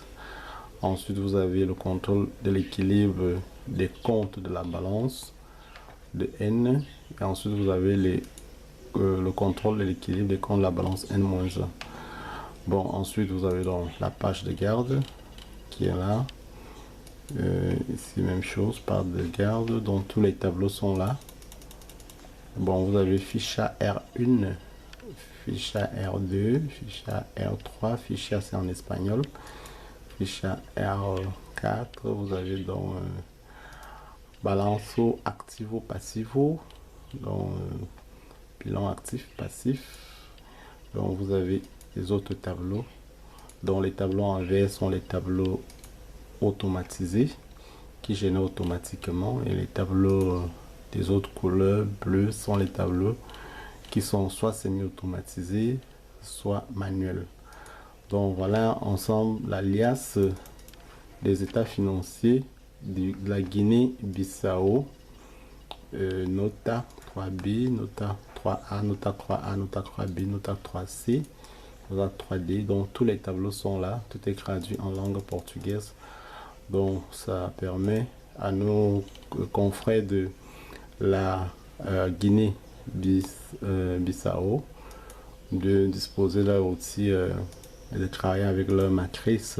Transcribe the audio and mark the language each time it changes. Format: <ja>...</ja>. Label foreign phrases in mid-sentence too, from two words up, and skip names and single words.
<fr>Ensuite vous avez le contrôle de l'équilibre des comptes de la balance de N, et ensuite vous avez le contrôle de l'équilibre des comptes de la balance N-1. Bon, ensuite vous avez donc la page de garde qui est là. Ici même chose, page de garde, donc tous les tableaux sont là. Bon, vous avez ficha R1, ficha R2, ficha R3, ficha c'est en espagnol, ficha R4, vous avez donc</fr> <pt>balanço activo passivo,</pt> <fr>donc bilan actif passif. Donc vous avez les autres tableaux, dont les tableaux en vert sont les tableaux automatisés qui génèrent automatiquement, et les tableaux des autres couleurs bleues sont les tableaux qui sont soit semi-automatisés soit manuels. Donc voilà ensemble l'alias des états financiers de la Guinée-Bissau,</fr> <pt>nota 3B, nota 3A, nota 3A, nota 3B, nota 3C, nota 3D.</pt> <fr>Donc tous les tableaux sont là, tout est traduit en langue portugaise. Donc ça permet à nos confrères de la Guinée-Bissau de disposer là aussi de travailler avec leur matrice.</fr>